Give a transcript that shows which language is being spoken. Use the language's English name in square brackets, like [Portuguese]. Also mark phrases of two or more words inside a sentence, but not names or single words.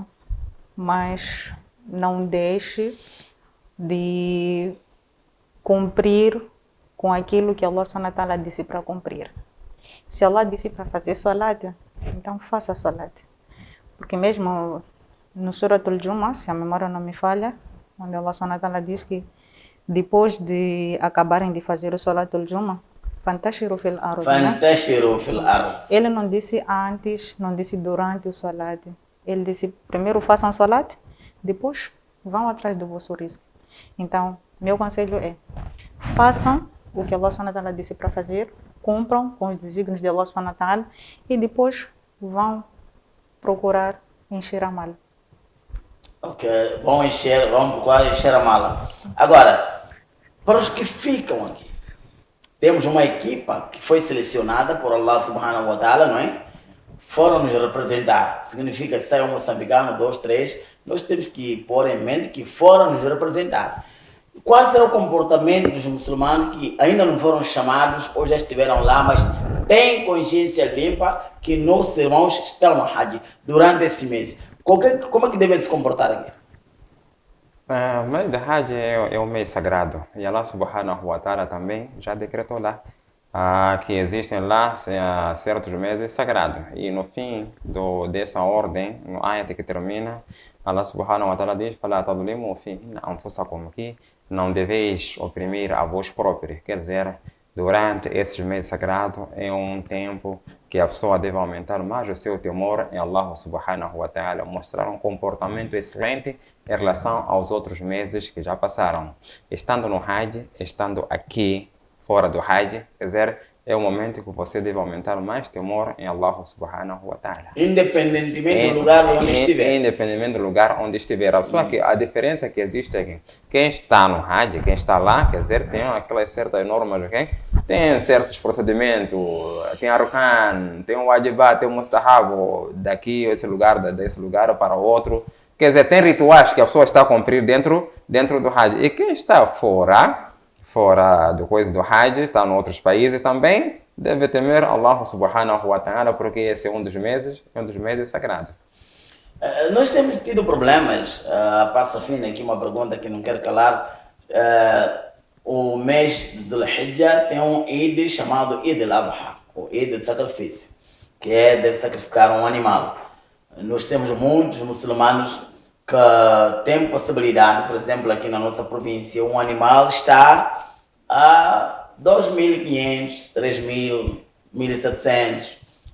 [Portuguese] Mas não deixe de cumprir com aquilo que [Arabic] الله سبحانه وتعالى [Portuguese] disse para cumprir. Se Allah disse para fazer salat, então faça salat. Porque mesmo no Suratul Jumu'ah, se a memória não me falha, onde [Arabic] الله سبحانه وتعالى [Portuguese] diz que depois de acabarem de fazer o [Arabic] صلاة الجمعة, فانتشروا في الأرض. فانتشروا في الأرض. [Portuguese] Ele não disse antes, não disse durante o salat. Ele disse primeiro façam salat, depois vão atrás do vosso risco. Então, meu conselho é, façam o que [Arabic] الله سبحانه وتعالى [Portuguese] disse para fazer, cumpram com os desígnios de [Arabic] الله سبحانه وتعالى [Portuguese] e depois vão procurar encher a mala. Ok, vamos procurar encher a mala. Agora, para os que ficam aqui, temos uma equipa que foi selecionada por [Arabic] الله سبحانه وتعالى, [Portuguese] não é? Foram nos representar. Significa que sai um moçambicano, 2, 3, nós temos que pôr em mente que foram nos representar. Qual será o comportamento dos muçulmanos que ainda não foram chamados ou já estiveram lá, mas têm consciência limpa que nossos irmãos estão no Hajj durante esse mês? Como é que devem se comportar aqui? O mês de Hajj é um mês sagrado. E [Arabic] الله سبحانه وتعالى [Portuguese] também já decretou lá que existem lá certos meses sagrados. E no fim dessa ordem, no ayat que termina, [Arabic] الله سبحانه وتعالى [Portuguese] diz: [Arabic] "فلا تظلموا في أنفسكم", [Portuguese] que não deveis oprimir a vós próprios. Quer dizer, durante esses meses sagrados é um tempo que a pessoa deve aumentar mais o seu temor em [Arabic] الله سبحانه وتعالى, [Portuguese] mostrar um comportamento excelente em relação aos outros meses que já passaram. Estando no Hajj, estando aqui fora do Hajj, quer dizer, é o momento que você deve aumentar mais temor em [Arabic] الله سبحانه وتعالى. [Portuguese] Independentemente do lugar onde estiver. Independentemente do lugar onde estiver. A diferença que existe é que quem está no Hajj, quem está lá, quer dizer, tem aquelas certas normas, okay? Tem certos procedimentos, tem arkan, tem o wajibat, tem o mustahab, desse lugar para outro. Quer dizer, tem rituais que a pessoa está a cumprir dentro do Hajj. E quem está fora do coisa do Hajj, está em outros países também, deve temer [Arabic] الله سبحانه وتعالى, [Portuguese] porque esse é um dos meses sagrados. Nós temos tido problemas, passa fina aqui uma pergunta que não quero calar. O mês de Zulhijjah tem um Eid chamado Eid al-Adha, o Eid de sacrifício, que deve sacrificar um animal. Nós temos muitos muçulmanos que têm possibilidade, por exemplo, aqui na nossa província, um animal está a 2.500, 3.000, 1.700.